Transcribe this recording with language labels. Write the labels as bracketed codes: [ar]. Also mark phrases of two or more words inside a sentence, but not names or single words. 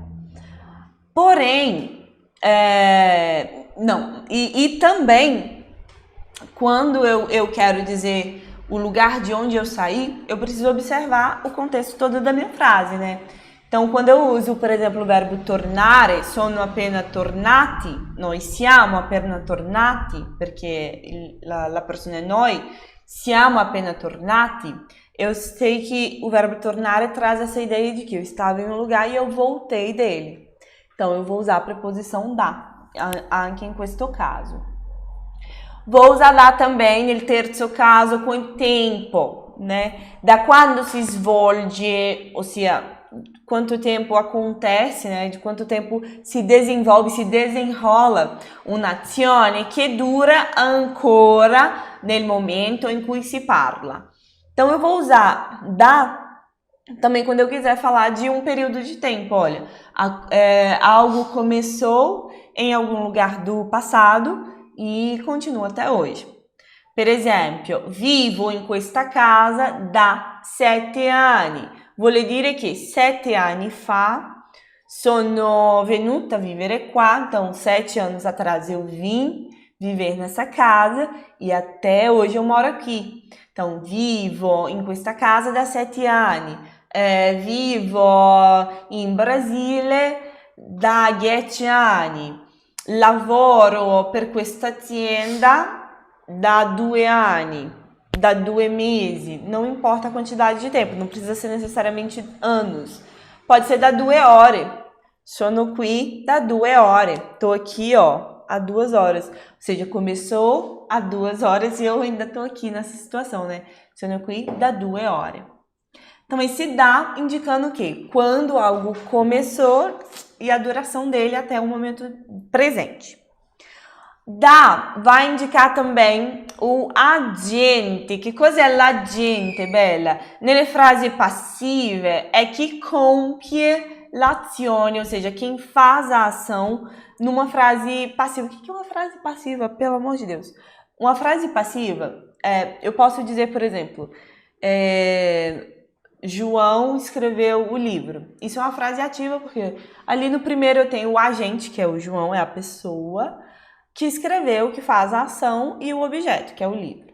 [pt] Porém, não, e também, quando eu quero dizer o lugar de onde eu saí, eu preciso observar o contexto todo da minha frase, né? Então, quando eu uso, por exemplo, o verbo [it] tornare, sono appena tornati, noi siamo appena tornati, perché la persona è noi, siamo appena tornati, [pt] eu sei que o verbo tornare traz essa ideia de que eu estava em um lugar e eu voltei dele. Então, eu vou usar a preposição da, [it] anche in questo caso. [pt] Vou usar da também [it] nel terzo caso [pt] com o tempo, né? [it] Da quando si svolge, ossia quanto tempo [pt] acontece, né? De quanto tempo se desenvolve, se desenrola [it] un'azione che dura ancora nel momento [pt] em [it] cui se parla. [pt] Então, eu vou usar da também quando eu quiser falar de um período de tempo. Olha, algo começou em algum lugar do passado e continua até hoje. [it] Per esempio, vivo in questa casa da 7 anni. Vuol dire che 7 anni fa sono venuta a vivere qua, [pt] então 7 anos atrás eu vim viver nessa casa e até hoje eu moro aqui. Então, [it] vivo in questa casa da 7 anni. Vivo in Brasile da 10 anni. Lavoro per questa azienda da 2 anni, da 2 mesi, [pt] não importa a quantidade de tempo, não precisa ser necessariamente anos. Pode ser [it] da 2 ore. Sono qui da 2 ore. [pt] Tô aqui, ó, há 2 horas. Ou seja, começou há 2 horas e eu ainda tô aqui nessa situação, né? [it] Sono qui da 2 ore. [pt] Então, esse da indicando o quê? Quando algo começou e a duração dele até o momento presente. Da vai indicar também o agente. [it] Que cosa è l'agente, bella? Nelle frasi passive [pt] é que [it] compie l'azione, [pt] ou seja, quem faz a ação numa frase passiva. O que é uma frase passiva, pelo amor de Deus? Uma frase passiva, eu posso dizer, por exemplo, João escreveu o livro. Isso é uma frase ativa, porque ali no primeiro eu tenho o agente, que é o João, é a pessoa que escreveu, que faz a ação, e o objeto, que é o livro.